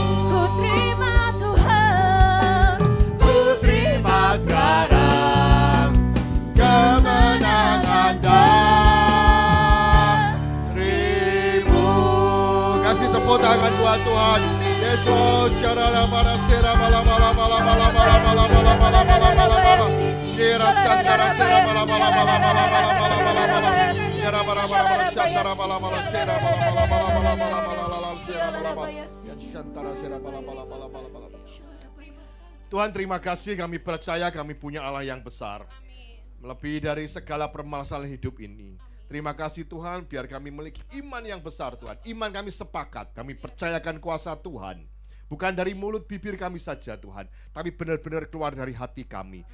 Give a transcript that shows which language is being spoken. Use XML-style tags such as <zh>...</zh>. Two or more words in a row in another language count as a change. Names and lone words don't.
<id>ku terima Tuhan. Ku terima sekarang kemenangan darimu. Kasih tepuk tangan buat Tuhan. Yesus, cara para sera bala bala bala bala bala bala bala bala bala bala bala. Kira santara sera bala bala bala bala bala bala bala bala. Kira bala bala bala santara bala bala sera bala bala bala bala bala bala bala sera bala bala. Santara sera bala bala bala bala bala. Tuhan, terima kasih, kami percaya kami punya Allah yang besar. Melebihi dari segala permasalahan hidup ini. Terima kasih Tuhan, biar kami memiliki iman yang besar Tuhan. Iman kami sepakat, kami percayakan kuasa Tuhan. Bukan dari mulut bibir kami saja Tuhan, tapi benar-benar keluar dari hati kami.</id>